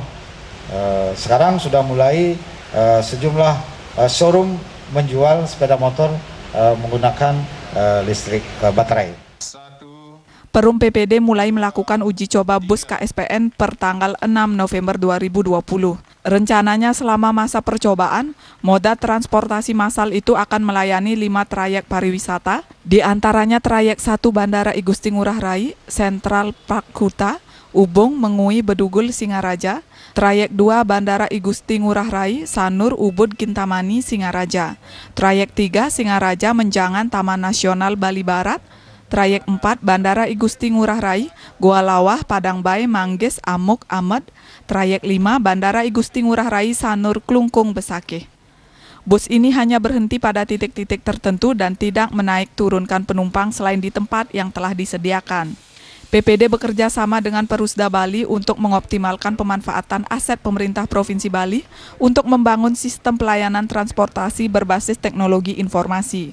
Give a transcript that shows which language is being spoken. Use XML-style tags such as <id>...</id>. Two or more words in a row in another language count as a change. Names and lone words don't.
<id>Sekarang sudah mulai sejumlah showroom menjual sepeda motor menggunakan listrik baterai. Perum PPD mulai melakukan uji coba bus KSPN per tanggal 6 November 2020. Rencananya selama masa percobaan, moda transportasi massal itu akan melayani 5 trayek pariwisata, di antaranya trayek 1 Bandara I Gusti Ngurah Rai, Sentral Park Kuta, Ubung, Mengui, Bedugul, Singaraja, trayek 2 Bandara I Gusti Ngurah Rai, Sanur, Ubud, Kintamani, Singaraja, trayek 3 Singaraja Menjangan, Taman Nasional Bali Barat, trayek 4 Bandara I Gusti Ngurah Rai, Gua Lawah, Padang Bay, Manggis, Amuk, Amed, trayek 5 Bandara I Gusti Ngurah Rai, Sanur, Klungkung, Besakih. Bus ini hanya berhenti pada titik-titik tertentu dan tidak menaik turunkan penumpang selain di tempat yang telah disediakan. PPD bekerja sama dengan Perusda Bali untuk mengoptimalkan pemanfaatan aset pemerintah Provinsi Bali untuk membangun sistem pelayanan transportasi berbasis teknologi informasi.</id>